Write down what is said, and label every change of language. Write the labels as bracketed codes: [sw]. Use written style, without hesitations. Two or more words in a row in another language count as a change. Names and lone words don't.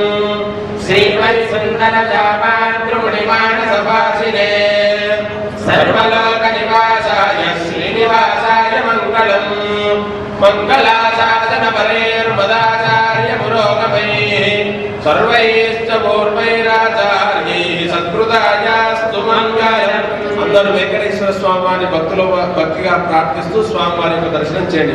[sa] श्रीवत्सुन्दरजामातृमुनिमानसभासिने सर्वलोकनिवासाय श्रीनिवासाय मङ्गलम् मङ्गलासाधनपरेर्मदाचार्य पुरोगमैः सर्वैश्च पूर्वैराचार्यैः सत्कृतायास्तु मङ्गलम् [te] అందరూ వెంకటేశ్వర స్వామి వారిని భక్తిగా ప్రార్థిస్తూ స్వామి వారి యొక్క దర్శనం చేయండి.